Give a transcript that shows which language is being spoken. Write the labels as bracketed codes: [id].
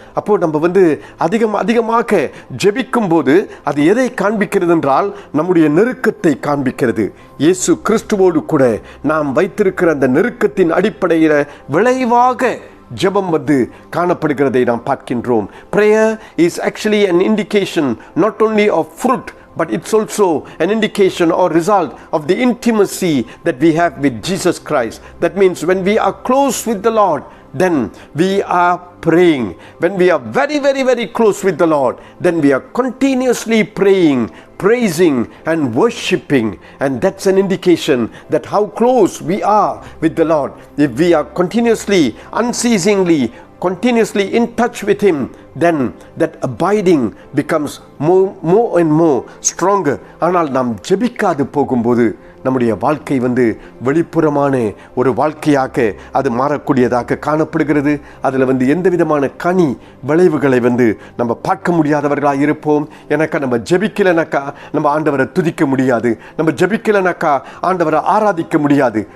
[ta] அப்போ நம்ம அதிகமாக ஜெபிக்கும் போது அது எதை காண்பிக்கிறது என்றால் நம்முடைய நெருக்கத்தை காண்பிக்கிறது. இயேசு கிறிஸ்துவோடு கூட நாம் வைத்திருக்கிற அந்த நெருக்கத்தின் அடிப்படையில் விளைவாக ஜெபம் காணப்படுகிறதை நாம் பார்க்கின்றோம். [en] Prayer is actually an indication not only of fruit, but it's also an indication or result of the intimacy that we have with Jesus Christ. That means when we are close with the Lord, then we are praying. When we are very, very, very close with the Lord, then we are continuously praying, praising and worshiping, and that's an indication that how close we are with the Lord. If we are continuously, unceasingly, continuously in touch with Him, then that abiding becomes more and more stronger. [ta] ஆனால் நாம் ஜெபிக்காது போகும்போது நம்முடைய வாழ்க்கை வெளிப்புறமான ஒரு வாழ்க்கையாக அது மாறக்கூடியதாக காணப்படுகிறது. அதில் எந்த விதமான கனி விளைவுகளை நம்ம பார்க்க முடியாதவர்களாக இருப்போம். ஏன்னாக்கா நம்ம ஜெபிக்கலைனாக்கா நம்ம ஆண்டவரை துதிக்க முடியாது, நம்ம ஜெபிக்கலைனாக்கா ஆண்டவரை ஆராதிக்க முடியாது.